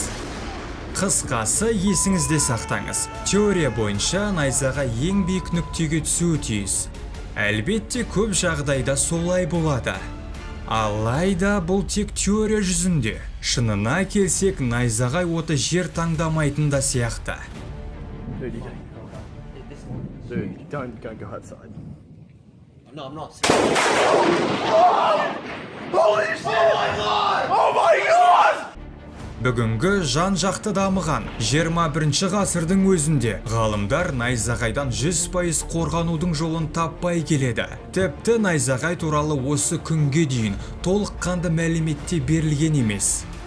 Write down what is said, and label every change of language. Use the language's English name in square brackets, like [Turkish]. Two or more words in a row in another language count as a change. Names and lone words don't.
[Kazakh] Қысқасы, есіңізде сақтаңыз. Теория бойынша найзағай ең биік нүктеге түсуі тиіс. Әлбетте көп жағдайда солай болады. Алайда бұл тек теория жүзінде. Шынына келсек, найзағай оты жер таңдамайтын да сияқты. [English] No, I'm not. [Kazakh] Бүгінгі жан-жақты дамыған 21 ғасырдың өзінде ғалымдар найзағайдан 100% қорғанудың жолын таппай келеді. Тіпті найзағай туралы осы күнге дейін толыққанды мәліметте берілген емес.